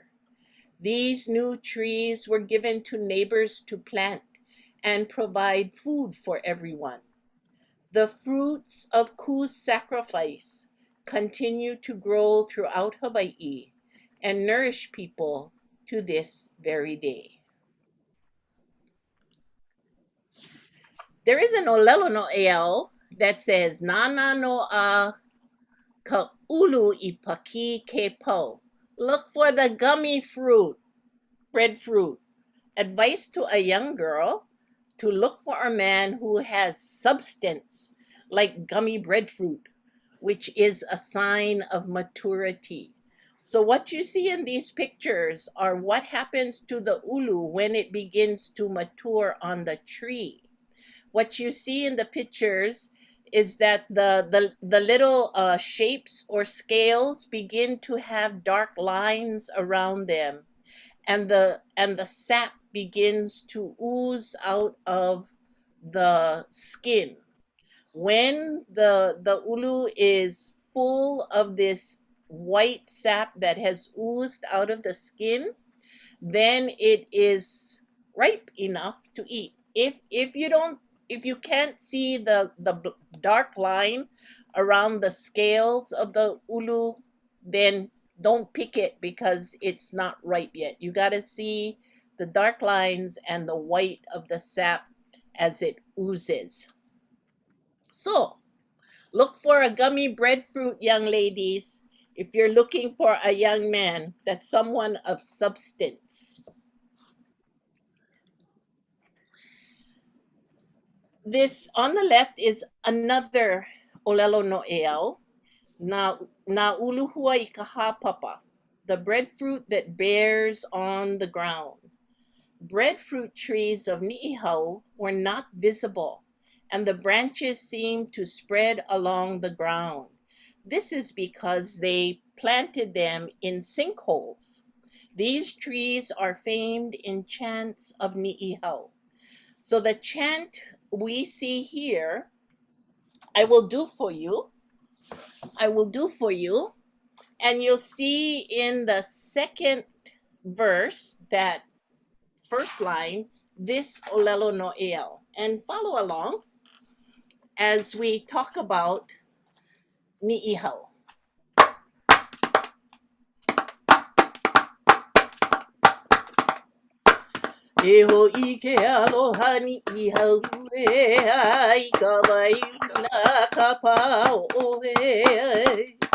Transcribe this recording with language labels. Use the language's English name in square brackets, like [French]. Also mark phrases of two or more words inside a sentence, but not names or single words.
[English] These new trees were given to neighbors to plant and provide food for everyone. The fruits of Ku's sacrifice continue to grow throughout Hawaii and nourish people to this very day. There is an [Hawaiian] ʻōlelo noʻeau [English] that says, [Hawaiian] Nana noa ka ʻulu I paki ke po. [English] Look for the gummy fruit, breadfruit. Advice to a young girl to look for a man who has substance, like gummy breadfruit, which is a sign of maturity. So what you see in these pictures are what happens to the ʻulu when it begins to mature on the tree. What you see in the pictures is that the little shapes or scales begin to have dark lines around them, and the sap begins to ooze out of the skin. When the ʻulu is full of this white sap that has oozed out of the skin, then it is ripe enough to eat. If you can't see the dark line around the scales of the ʻulu, then don't pick it because it's not ripe yet. You got to see the dark lines and the white of the sap as it oozes. So, look for a gummy breadfruit, young ladies, if you're looking for a young man that's someone of substance. This on the left is another [Hawaiian] ʻōlelo noʻeau, na uluhua I ka hāpapa, [English] the breadfruit that bears on the ground. Breadfruit trees of Ni'ihau were not visible, and the branches seemed to spread along the ground. This is because they planted them in sinkholes. These trees are famed in chants of Ni'ihau. So the chant we see here, I will do for you, and you'll see in the second verse, that first line, this [Hawaiian] ʻōlelo noʻeau. [English] And follow along as we talk about Ni'ihau. [Hawaiian] E hoʻi Kealoha Ni'ihau e ai ka waiuna ka pao e.